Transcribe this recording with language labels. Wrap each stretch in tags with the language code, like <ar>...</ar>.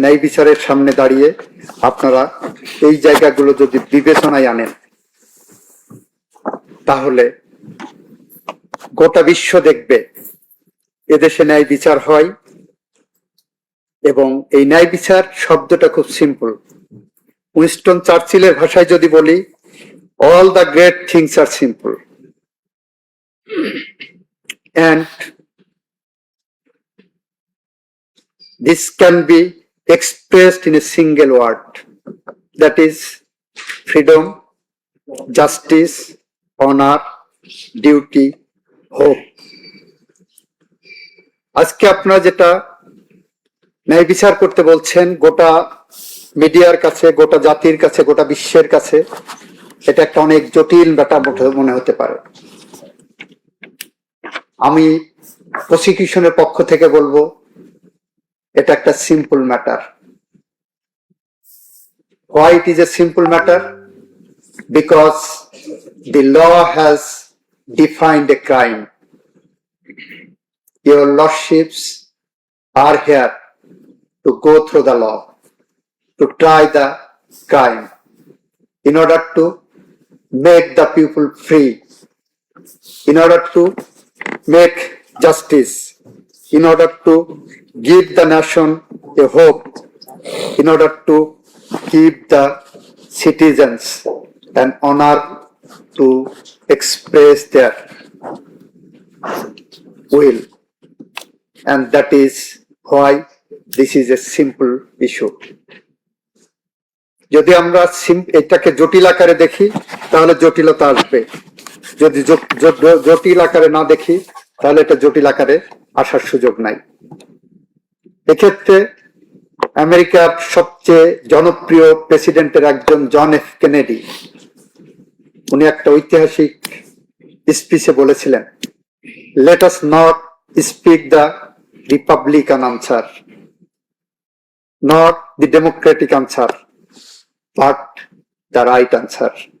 <bn>ন্যায় বিচারের সামনে দাঁড়িয়ে আপনারা এই জায়গাগুলো যদি বিবেচনায় আনেন, তাহলে গোটা বিশ্ব দেখবে এদেশে ন্যায় বিচার হয়। এবং এই ন্যায় বিচার শব্দটা খুব সিম্পল। উইনস্টন চার্চিলের ভাষায় যদি বলি,</bn> <en>all the great things are simple and this can be expressed in a single word, that is freedom, justice, honor, duty, hope.</en> <bn>আজকে আপনারা যেটা ন্যায় বিচার করতে বলছেন গোটা মিডিয়ার কাছে, গোটা জাতির কাছে, গোটা বিশ্বের কাছে এটা একটা অনেক জটিল ব্যাপার মনে হতে পারে। আমি প্রসিকিউশনের পক্ষ থেকে বলবো এটা একটা simple matter.</bn> <en>Why it is a simple matter? Because the law has defined a crime. Your lordships are here to go through the law, to try the crime, in order to make the people free, in order to make justice, in order to give the nation a hope, in order to keep the citizens an honor to express their will. And that is why this is a simple issue.</en> <bn>যদি আমরা এটাকে জটিল আকারে দেখি তাহলে জটিলতা আসবে, যদি জটিল আকারে না দেখি তাহলে এটা জটিল আকারে আসার সুযোগ নাই। এক্ষেত্রে আমেরিকার সবচেয়ে জনপ্রিয় প্রেসিডেন্টের একজন জন এফ কেনেডি, উনি একটা ঐতিহাসিক স্পিচে বলেছিলেন,</bn> <en>Let us not speak the Republican answer, not the Democratic answer, but the right answer.</en>